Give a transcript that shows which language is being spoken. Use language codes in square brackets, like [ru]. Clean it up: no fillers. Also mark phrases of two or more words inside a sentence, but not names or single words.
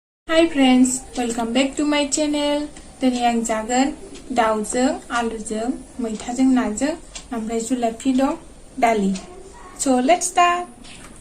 [en] Hi friends, welcome back to my channel. [brx] दिनै आं जागोन दाउजों आलुजों मैथाजों नाजों ओमफ्राय जुलाफि दं दालि. [en] So let's start.